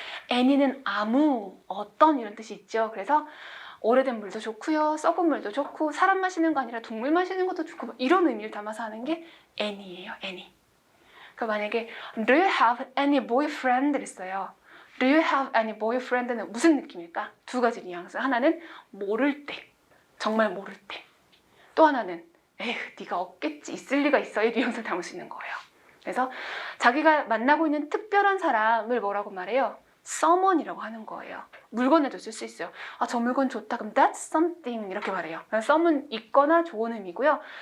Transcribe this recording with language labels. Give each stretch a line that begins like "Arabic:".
Korean: any는 아무, 어떤 이런 뜻이 있죠. 그래서 오래된 물도 좋고요. 썩은 물도 좋고 사람 마시는 거 아니라 동물 마시는 것도 좋고 이런 의미를 담아서 하는 게 any예요.
English: any.
Korean: 그러니까 만약에
English: Do you have any boyfriend?
Korean: 이랬어요.
English: Do you have any boyfriend는
Korean: 무슨 느낌일까? 두 가지 뉘앙스. 하나는 모를 때. 정말 모를 때. 또 하나는 에휴 네가 없겠지. 있을 리가 있어의 뉘앙스를 담을 수 있는 거예요. 그래서 자기가 만나고 있는 특별한 사람을 뭐라고 말해요? someone이라고 하는 거예요. 물건에도 쓸 수 있어요. 아, 저 물건 좋다. 그럼
English: that's something
Korean: 이렇게 말해요. some은 있거나 좋은 의미고요.